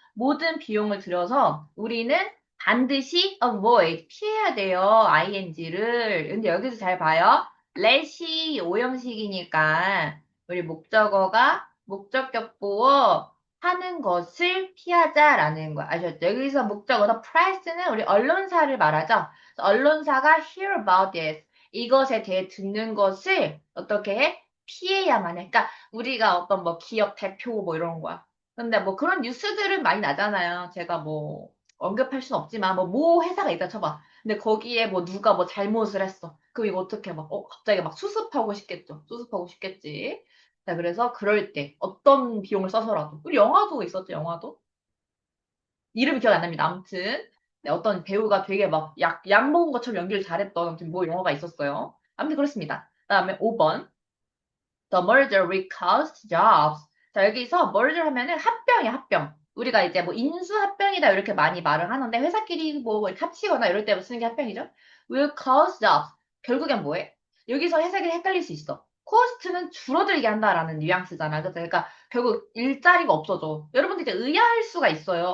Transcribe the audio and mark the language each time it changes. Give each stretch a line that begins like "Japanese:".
Korean: 모든 비용을 들여서 우리는 반드시 avoid, 피해야 돼요, ing를. 근데 여기서 잘 봐요. let이 오형식이니까 우리 목적어가 목적격 보어 하는 것을 피하자라는 거 아셨죠? 여기서 목적어서 press는 우리 언론사를 말하죠. 언론사가
English: hear about this.
Korean: 이것에 대해 듣는 것을 어떻게 해? 피해야만 해. 그러니까 우리가 어떤 뭐 기업 대표 뭐 이런 거야. 근데 뭐 그런 뉴스들은 많이 나잖아요. 제가 뭐 언급할 수는 없지만 뭐 모 회사가 있다 쳐봐. 근데 거기에 뭐 누가 뭐 잘못을 했어. 그럼 이거 어떻게 막 갑자기 막 수습하고 싶겠죠. 수습하고 싶겠지. 자, 그래서 그럴 때 어떤 비용을 써서라도 우리 영화도 있었죠. 영화도. 이름이 기억 안 납니다. 아무튼 네, 어떤 배우가 되게 막 약 먹은 것처럼 연기를 잘했던 아무튼 뭐 영화가 있었어요. 아무튼 그렇습니다. 그다음에 5번
English: The merger will cost jobs.
Korean: 자, 여기서 merger 하면은 합병이야, 합병. 우리가 이제 뭐 인수합병이다 이렇게 많이 말을 하는데 회사끼리 뭐 이렇게 합치거나 이럴 때 쓰는 게 합병이죠.
English: will cost jobs.
Korean: 결국엔 뭐해? 여기서 해석이 헷갈릴 수 있어. 코스트는 줄어들게 한다라는 뉘앙스잖아. 그래서 그러니까 결국 일자리가 없어져. 여러분들 이제 의아할 수가 있어요.